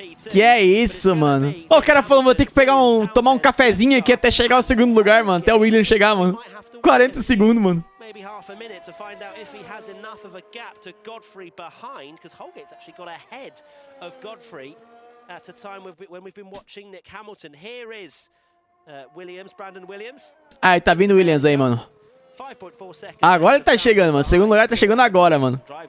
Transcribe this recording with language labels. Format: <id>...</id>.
<pt>Que é isso, mano? Ô, o cara falou, vou ter que tomar um cafezinho aqui até chegar ao segundo lugar, mano. Até o Williams chegar, mano. 40 segundos, mano.</pt> <en>Maybe half a minute to find out if he has enough of a gap to Godfrey behind, because Holgate's actually got ahead of Godfrey at a time when we've been watching Nick Hamilton. Here is Brandon Williams.</en> <pt>Ai, tá vindo o Williams aí, mano. Agora ele tá chegando, mano. Segundo lugar tá chegando agora, mano.</pt>